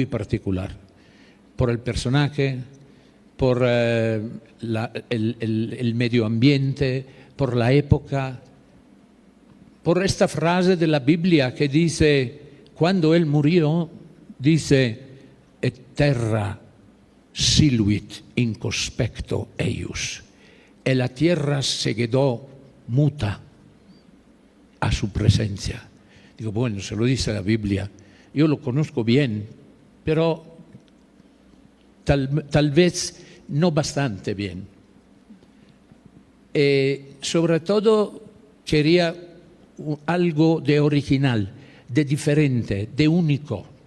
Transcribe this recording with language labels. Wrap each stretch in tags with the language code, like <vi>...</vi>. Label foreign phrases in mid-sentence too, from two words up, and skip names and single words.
<es>particular, por el personaje, por el medio ambiente, por la época, por esta frase de la Biblia que dice, cuando él murió, dice,</es> <la>et terra siluit in conspecto eius,</la> <es>y la tierra se quedó muta a su presencia. Digo, bueno, se lo dice la Biblia, yo lo conozco bien, pero tal vez no bastante bien. Sobre todo quería algo de original, de diferente, de único,</es>